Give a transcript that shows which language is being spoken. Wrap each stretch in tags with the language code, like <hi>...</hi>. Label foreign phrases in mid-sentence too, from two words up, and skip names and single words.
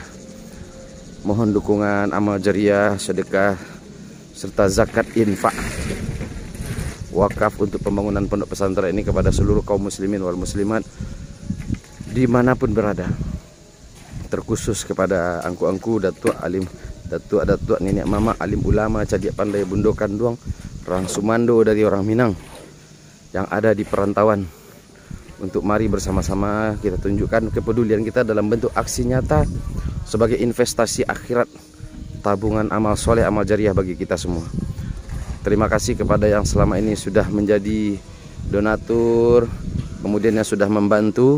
<id>Mohon dukungan amal jariah, sedekah, serta zakat infak wakaf untuk pembangunan pondok pesantren ini kepada seluruh kaum</id> <ar>muslimin wal muslimat</ar> <id>dimanapun berada. Terkhusus kepada angku-angku, datuk alim,</id> <min>datuk nenek mama,</min> <id>alim ulama,</id> <min>cadiak pandai, bundo kanduang,</min> <id>orang Sumando dari orang Minang yang ada di perantauan, untuk mari bersama-sama kita tunjukkan kepedulian kita dalam bentuk aksi nyata sebagai investasi akhirat, tabungan amal soleh, amal jariah bagi kita semua. Terima kasih kepada yang selama ini sudah menjadi donatur, kemudian yang sudah membantu.</id>